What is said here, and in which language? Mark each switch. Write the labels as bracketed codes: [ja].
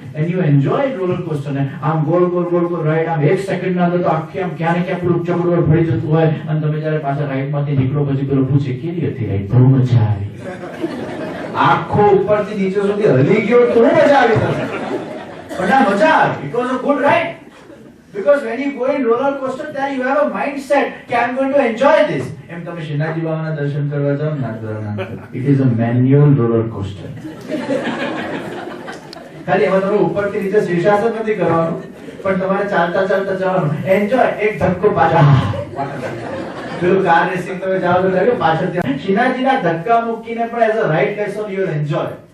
[en] and you enjoy roller coaster [gu] ને આમ ગોળ ગોળ ગોળ ગોળ રાઈડ આમ એક સેકન્ડ ના અંદર તો આખી આમ ક્યાં ને ક્યાં પેલું ચમડું ફરી જતું હોય અને તમે જ્યારે પાછા રાઈડ માંથી નીકળો પછી પેલો પૂછે કેવી હતી રાઈડ? બહુ મજા આવી. આખો ઉપરથી નીચે સુધી હલી ગયો તો મજા આવી તમને. પણ આ મજા આવી. [en] it was a good ride. Because when you go in roller coaster there you have a mindset કે I am going to enjoy this. [gu] એમ તમે શ્રીનાથજી બાબાના દર્શન કરવા જાઓ ને નાથદ્વારાના, [en] it is a manual roller coaster. [gu] ખાલી એમાં તમે ઉપરથી નીચે શીર્ષાસન નથી કરવાનું, પણ તમારે ચાલતા ચાલતા જવાનું. એન્જોય. એક ધક્કો પાછા, પેલું કાર રેસિંગ તમે જાઓ તો લાગે પાછળથી શિનાજીના ધક્કા મૂકીને પણ [en] As a right lesson you will enjoy.